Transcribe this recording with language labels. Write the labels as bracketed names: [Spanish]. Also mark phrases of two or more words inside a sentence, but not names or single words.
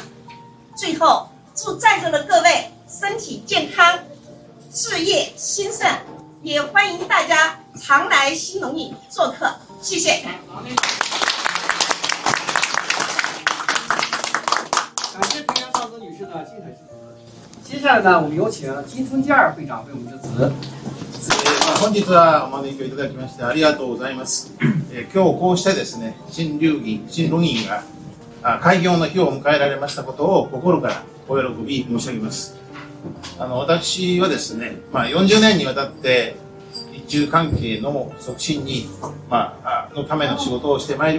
[Chinese] 最后，祝在座的各位身体健康，事业兴盛，也欢迎大家常来新农银做客，谢谢。感谢平良尚子女士的精彩致辞。接下来我们有請金春健二会長為我們致辭。 [Japanese] 本日はお招きをいただきましてありがとうございます。今日こうしてですね、新農銀が開業の日を迎えられましたことを心からお喜び申し上げます。私はですね、40年にわたって日中関係の促進に、のための仕事をしてまいり